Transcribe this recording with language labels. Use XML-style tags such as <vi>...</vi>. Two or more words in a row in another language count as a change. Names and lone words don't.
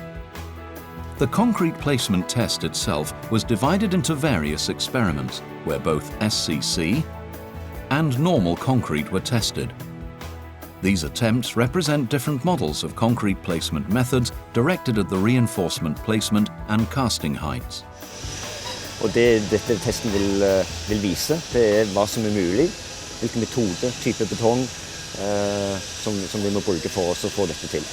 <en>The concrete placement test itself was divided into various experiments, where both SCC and normal concrete were tested. These attempts represent different models of concrete placement methods directed at the reinforcement placement and casting heights.</en> <no>Og det dette testen vil vise, det hva som mulig, hvilken metode, type betong som vi må bruke for oss å få dette til.</no>